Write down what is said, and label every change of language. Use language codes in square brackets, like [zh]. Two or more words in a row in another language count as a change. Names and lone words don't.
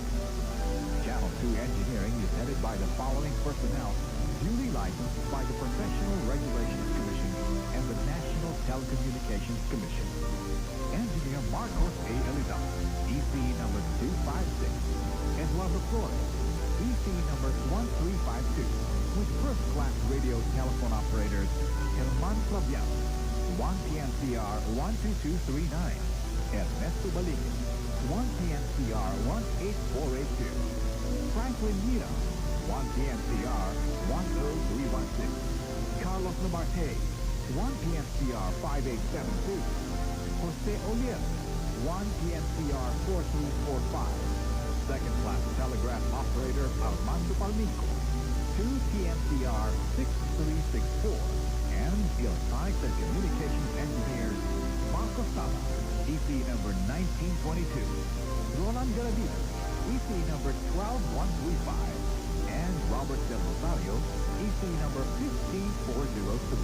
[en] Channel 2 engineering is headed by the following personnel, duly licensed by the Professional Regulations Commission and the National Telecommunications Commission. Engineer Marcos A. Elizon, EC number 256, Eduardo Flores, EC number 1352, with first-class radio telephone operators Herman Flaviano, 1PNCR 12239, Ernesto Balikin, 1PNCR 18482, Franklin Mira, 1PNCR 10316, Carlos Nabarte, 1PNCR 5872, Jose Olier, 1PNCR 4345, second-class telegraph operator Armando Palmico, 2PNCR 6364, and electronics and communications engineers Marco Sala, EC number 1922, Roland Garavito, EC number 12135, and Robert Del Rosario, EC number 15403.